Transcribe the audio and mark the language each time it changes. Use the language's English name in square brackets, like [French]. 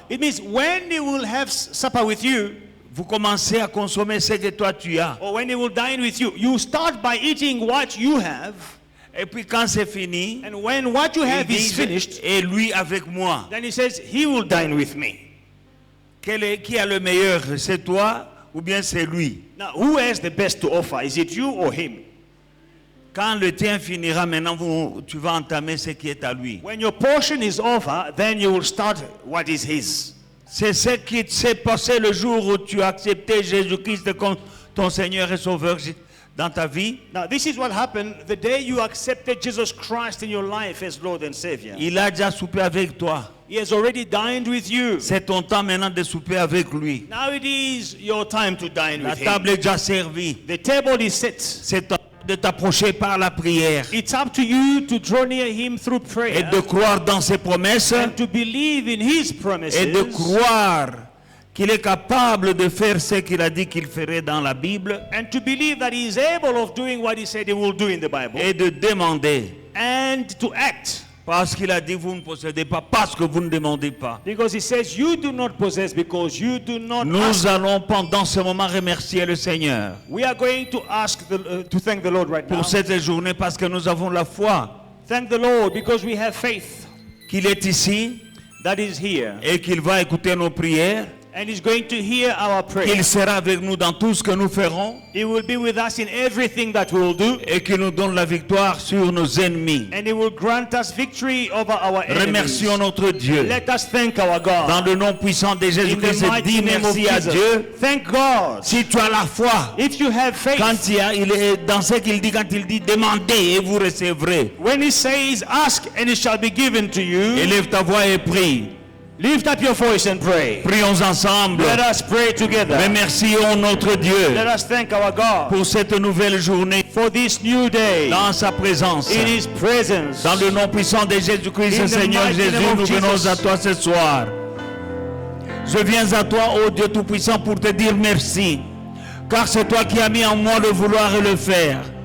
[English] It means when he will have supper with you, [French] vous commencez à consommer ce que toi tu as. [English] or when he will dine with you, you start by eating what you have. [French] Et puis quand c'est fini, [English] And when what you [French] il [English] have is [French] dit, [English] finished, [French] et lui avec moi. [English] then he says, he will dine with me. [French] Qui a le meilleur? C'est toi ou bien c'est lui? [English] Now, who has the best to offer? Is it you or him? [French] Quand le tien finira, maintenant tu vas entamer ce qui est à lui. [English] When your portion is over, then you will start what is his. [French] C'est ce qui s'est passé le jour où tu as accepté Jésus-Christ comme ton Seigneur et Sauveur dans ta vie. [English] Now, this is what happened the day you accepted Jesus Christ in your life as Lord and Savior. [French] Il a déjà soupé avec toi. [English] He has already dined with you. [French] C'est ton temps maintenant de souper avec lui. [English] Now it is your time to dine [French] La [English] with him. [French] table est déjà servie. [English] The table is set. [French] C'est temps de t'approcher par la prière [English] It's up to you to draw near him through [French] et [English] prayer [French] de croire dans ses promesses [English] and to believe in his promises [French] et de croire qu'il est capable de faire ce qu'il a dit qu'il ferait dans la Bible [English] and to believe that he is able of doing what he said he will do in the Bible [French] et de demander. [English] and to act. [French] Parce qu'il a dit vous ne possédez pas parce que vous ne demandez pas. [English] Because he says you do not possess because you do not [French] Nous [English] ask. [French] allons pendant ce moment remercier le Seigneur [English] We are going to ask to thank the Lord right now. [French] pour cette journée parce que nous avons la foi [English] Thank the Lord because we have faith [French] qu'il est ici [English] that is here [French] et qu'il va écouter nos prières, [English] and he's going to hear our [French] qu'il [English] prayer. [French] sera avec nous dans tout ce que nous ferons [English] He will be with us in everything that we will do [French] et qu'il nous donne la victoire sur nos ennemis. [English] and he will grant us victory over our enemies. [French] Remercions notre Dieu. [English] Let us thank our God. [French] Dans le nom puissant de [English] In [French] Jésus-Christ, [English] the mighty [French] dis [English] name of [French] merci à [English] Jesus. [French] Dieu. [English] Thank God. [French] Si tu as la foi, [English] If you have faith, [French] quand il est dans ce qu'il dit, quand il dit demandez et vous recevrez, [English] when he says ask and it shall be given to you, [French] élève ta voix et prie. [English] lift up your voice and pray. [French] Prions ensemble. [English] Let us pray together. [French] Remercions notre Dieu [English] Let us thank our God [French] pour cette nouvelle journée [English] for this new day [French] dans sa présence. [English] in his presence. [French] Dans le nom puissant de Jésus-Christ, [English] In the [French] Seigneur [English] mighty [French] Jésus, [English] name of [French] nous venons [English] Jesus. [French] à toi ce soir. Je viens à toi, ô Dieu Tout-Puissant, pour te dire merci. Car c'est toi qui as mis en moi le vouloir et le faire.